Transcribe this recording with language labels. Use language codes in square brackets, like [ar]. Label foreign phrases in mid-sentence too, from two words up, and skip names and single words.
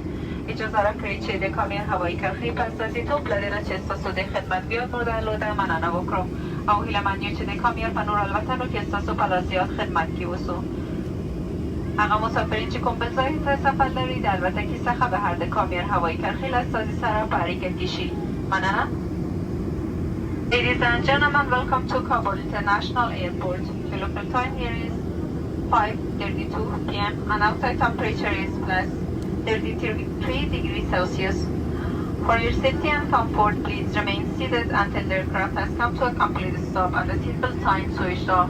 [ps] اجازه راکړئ چې د کامیر هوایي کرښې په استازیتوب له دې نه چې ستاسو د خدمت بیاد مو درلوده مننه وکړو او هیله یو چې د کامیر په نور الوتنو کې ستاسو په لا زیات خدمت کې اوسو. هغه مسافرین چې کوم بل ځای ته سفر لري د الوتکې څخه بهر د کامیر هوایي کرښې له استازي سره په اړیکه کې شي. مننه. [en] Ladies and gentlemen, welcome to Kabul International Airport. The local time here is 5:32 p.m. and outside temperature is plus 33 degrees Celsius. For your safety and comfort, please remain seated until the aircraft has come to a complete stop and the seatbelt sign switched off.